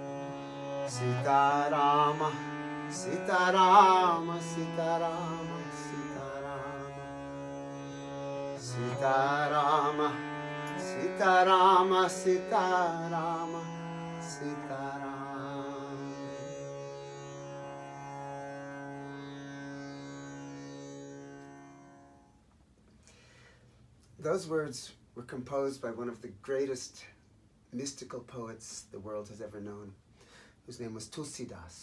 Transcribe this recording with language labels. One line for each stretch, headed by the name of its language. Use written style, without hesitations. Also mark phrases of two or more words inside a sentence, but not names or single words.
Hindi: सीताराम सीताराम सीताराम सीताराम, सीताराम सीताराम सीताराम सीताराम।
English: Those words were composed by one of the greatest mystical poets the world has ever known, whose name was Tulsidas.